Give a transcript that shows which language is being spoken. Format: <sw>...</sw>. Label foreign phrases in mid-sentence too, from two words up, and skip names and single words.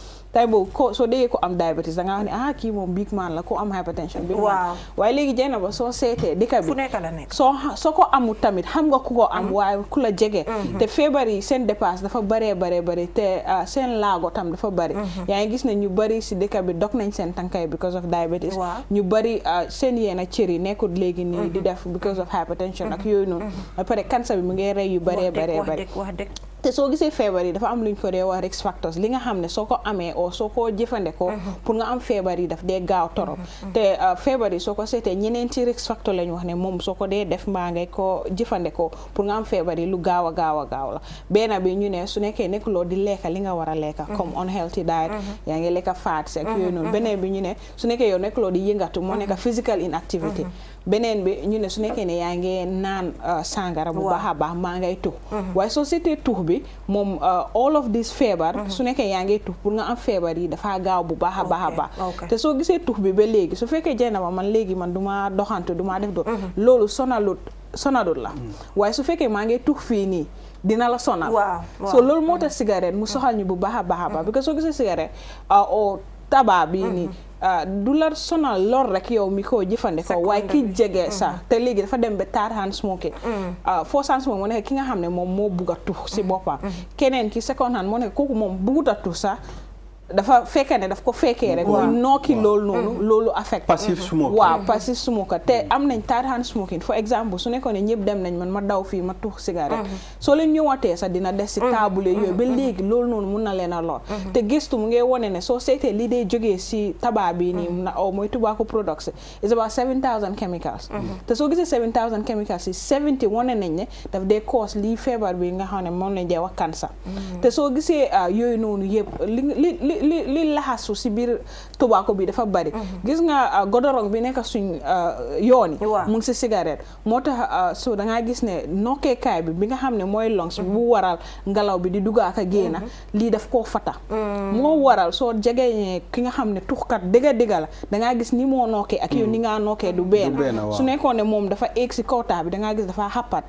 <wo>Tay boobu ko soo déggee ko am diabetes da nga wax ne kii moom</wo> <en>big man</en> <wo>la, ko am hypertension</wo> <en>big man.</en> <wo>Waaye léegi Jaynaba soo seetee dëkk bi fu nekk la nekk soo ko amul tamit xam nga ku ko am waaye ku la jege. Te feebar yi seen dépasse dafa bare te seen laago tam dafa bari. Yaa ngi gis ne ñu bari si dëkk bi dog nañ seen tànkay</wo> <en>because of diabetes.</en> <wo>Ñu bari seen yenn cër yi nekkul léegi nii di def</wo> <en>because of hypertension</en> <wo>ak yooyu noonu. Ba pare cancer bi mu ngi rey yu bari. Te soo gisee feebar yi dafa am luñ ko dee wax</wo> <en>risk factors,</en> <wo>li nga xam ne soo ko amee o soo ko jëfandikoo pour nga am feebar yi daf dee gaaw torop. Te feebar yi soo ko seetee ñeneenti</wo> <en>risk factor</en> <wo>lañ wax ne moom soo ko dee def mbaa ngay ko jëfandikoo pour nga am feebar yi lu gaaw a gaaw la. Benn bi ñu ne su nekkee nekkuloo di lekka li nga war a lekka comme</wo> <en>unhealthy diet,</en> <wo>yaa ngi lekka fats ak yooyu noonu. Beneen bi ñu ne su nekkee yow nekkuloo di yëngatu moo nekk</wo> <en>physical inactivity.</en> <wo>Beneen bi ñu ne su nekkee ne yaa ngi naan sangara bu baax a baax maa ngay tux. Waaye soo seetee tux bi moom</wo> <en>all of this</en> <wo>feebar su nekkee yaa ngi tux pour nga am feebar yi dafa gaaw bu baax a baax. Te soo gisee tux bi ba léegi su fekkee Jaynaba man léegi man duma doxantu duma def loolu sonalut la. Waaye su fekkee maa ngi tux fii nii dina la sonal. So loolu moo tax cigarette mu soxal ñu bu baax a baax</wo> <fr>parce que</fr> <wo>soo gisee cigarette o tabac bi nii du la sonal lor rek yow mi ko jëfandikoo waaye ki jege sax te léegi dafa dem ba</wo> <en>third hand smoking. First hand smoking</en> <wo>moo nekk ki nga xam ne moom moo bugg a tux si boppam. Keneen ki</wo> <en>second hand</en> <wo>moo nekk kooku moom buggut a tux sax dafa fekkee ne daf ko fekkee rek muy nokki loolu noonu loolu affect</wo> <en>passive smoking.</en> <wo>Waaw</wo> <en>passive smoker</en> <wo>te am nañ</wo> <en>third hand smoking for example</en> <wo>su nekkoon ne ñëpp dem nañ man ma daw fii ma tux cigarette soo leen ñëwaatee sax dina des si taabule yooyu ba léegi loolu noonu mun na leen a lor. Te gëstu mu ngi wone ne soo seetee li dee jógee si tabac bi nii mooy</wo> <en>tobacco products is about 7,000 chemicals.</en> <wo>Te soo gisee 7,000 chemicals yi 70 wone nañ ne daf dee cause lii feebar bi nga xam ne moom lañ dee wax cancer. Te soo gisee yooyu noonu yëpp li laxasu si biir tobacco bi dafa bari. Gis nga godorong bi nekk suñ yoon yi mu ngi si cigarette moo tax so da ngaa gis ne nokkeekaay bi nga xam ne mooy lungs bu waral ngelaw bi di dugg ak a génn lii daf koo fata moo waral soo jegee ki nga xam ne tuxkat dëgg la da ngaa gis ni moo nokkee ak yow ni ngaa nokkee du benn su nekkoon ne moom dafa eeg si kawtaa bi da ngaa gis dafa xappat</wo>